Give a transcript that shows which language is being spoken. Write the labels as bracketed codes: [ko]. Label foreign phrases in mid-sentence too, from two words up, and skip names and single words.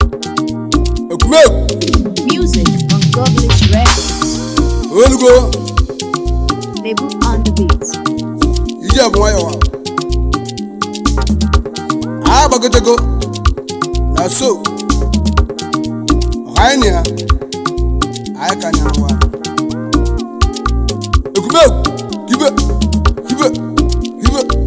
[ig] Ekwumewu. [en] Music on Godless Records. Olugo. Lebu on the beat. [ig] Ije bụ nwayọ wa. A gbagotego. Na so. Ọha anyị na ya. Anyị ka nya nwa. Ekwumewu. Hibe. Hibe. Hibe.